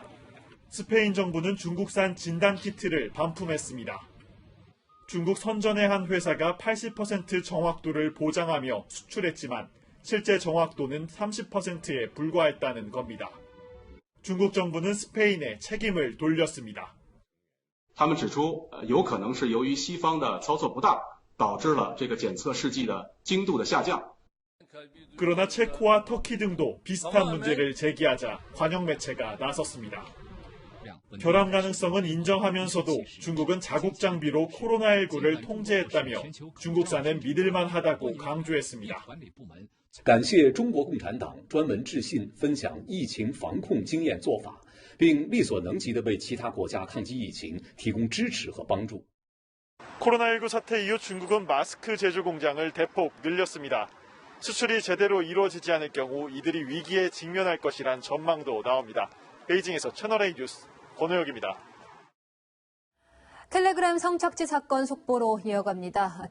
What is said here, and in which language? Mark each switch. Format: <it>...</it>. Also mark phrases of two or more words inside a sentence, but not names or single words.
<ko>스페인 정부는 중국산 진단키트를 반품했습니다. 중국 선전의 한 회사가 80% 정확도를 보장하며 수출했지만 실제 정확도는 30%에 불과했다는 겁니다. 중국 정부는 스페인에 책임을 돌렸습니다.</ko> <zh>他们指出，有可能是由于西方的操作不当，导致了这个检测试剂的精度的下降。</zh> <ko>그러나 체코와 터키 등도 비슷한 문제를 제기하자 관영 매체가 나섰습니다. 결함 가능성은 인정하면서도 중국은 자국 장비로 코로나19를 통제했다며 중국산은 믿을만하다고 강조했습니다.</ko> <zh>感谢中国共产党专门致信分享疫情防控经验做法，并力所能及地为其他国家抗击疫情提供支持和帮助。</zh> <ko>코로나19 사태 이후 중국은 마스크 제조 공장을 대폭 늘렸습니다. 수출이 제대로 이루어지지 않을 경우 이들이 위기에 직면할 것이란 전망도 나옵니다. 베이징에서 채널A 뉴스 권호혁입니다. 텔레그램 성착취 사건 속보로 이어갑니다.</ko>